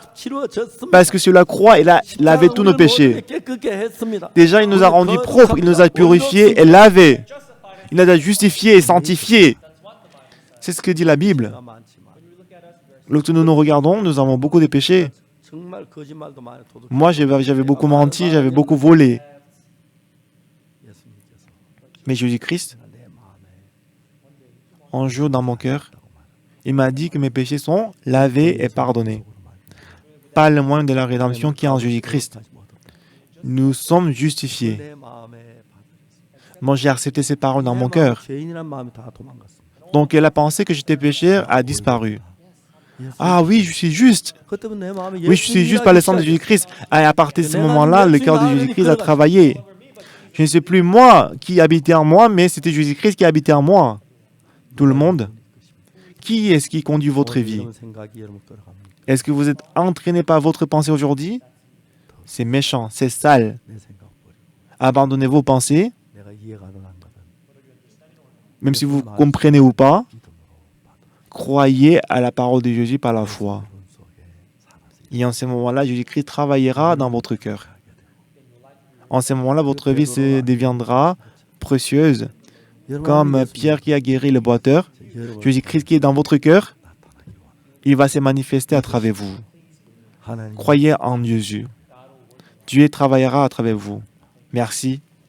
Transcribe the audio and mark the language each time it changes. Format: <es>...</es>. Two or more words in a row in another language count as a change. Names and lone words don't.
<fr>Parce que sur la croix, il a lavé tous nos péchés. Déjà, il nous a rendus propres, il nous a purifiés et lavés. Il nous a justifiés et sanctifiés. C'est ce que dit la Bible. Lorsque nous nous regardons, nous avons beaucoup de péchés.</fr> <ko>정말 거짓말도 많이 도둑.</ko> <fr>Moi, j'avais beaucoup menti, j'avais beaucoup volé.</fr> <ko>예수님께서</ko> <fr>Mais Jésus-Christ,</fr> <ko>내 마음에</ko> <fr>un jour dans mon cœur, il m'a dit que mes péchés sont lavés et pardonnés. Pas le moyen de la rédemption qui est en Jésus-Christ. Nous sommes justifiés.</fr> <ko>내 마음에</ko> <fr>Moi, j'ai accepté ces paroles dans mon cœur.</fr> <ko>죄인이란 마음이 다 도망갔습니다.</ko> <fr>Donc, la pensée que j'étais pécheur a disparu. Ah oui, je suis juste.</fr> <ko>그 때문에 내 마음에</ko> <fr>Oui, je suis juste par le sang de Jésus-Christ. Et à partir de ce moment-là, le cœur de Jésus-Christ a travaillé. Je ne sais plus moi qui habitait en moi, mais c'était Jésus-Christ qui habitait en moi. Tout le monde. Qui est-ce qui conduit votre vie?</fr> <ko>이런 생각이 여러분 끌어갑니다.</ko> <fr>Est-ce que vous êtes entraîné par votre pensée aujourd'hui? C'est méchant, c'est sale.</fr> <ko>내 생각 버리고</ko> <fr>Abandonnez vos pensées,</fr> <ko>내가 이해가 안 거든</ko> <fr>même si vous comprenez ou pas.</fr> <ko>믿음으로 받아.</ko> <fr>Croyez à la parole de Jésus par la foi.</fr> <ko>그런 속에 살아서</ko> <fr>Et en ce moment-là, Jésus-Christ travaillera dans votre cœur. En ce moment-là, votre vie se deviendra précieuse. Comme Pierre qui a guéri le boiteur,</fr> <ko>여러분</ko> <fr>Jésus-Christ qui est dans votre cœur,</fr> <ko>나타나기를 원합니다.</ko> <fr>il va se manifester à travers vous.</fr> <ko>하나님</ko> <fr>Croyez en Jésus. Dieu travaillera à travers vous. Merci.</fr>